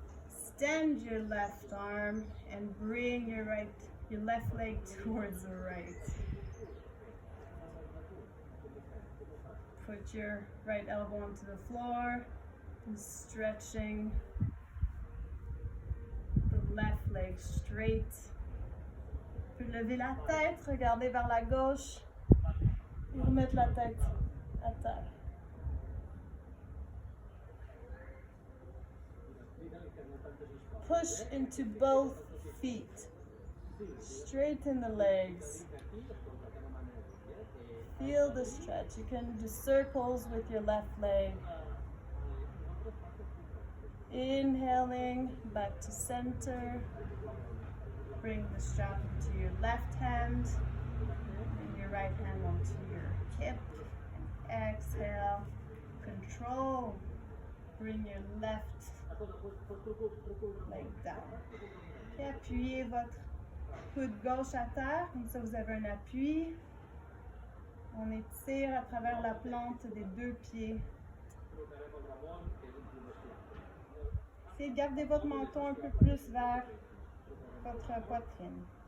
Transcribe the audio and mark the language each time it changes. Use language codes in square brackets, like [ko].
[en] Extend your left arm and bring your left leg towards the right. Put your right elbow onto the floor and stretching the left leg straight. [fr] Lever la tête, regarder vers la gauche et remettre la tête à terre. [en] Push into both feet. Straighten the legs. Feel the stretch. You can do circles with your left leg. Inhaling back to center. Bring the strap into your left hand and your right hand onto your hip. And exhale. Control. Bring your left leg down. [fr] Et appuyez votre coude gauche à terre, comme ça vous avez un appui. On étire à travers la plante des deux pieds. Essayez de garder votre menton un peu plus vers votre poitrine.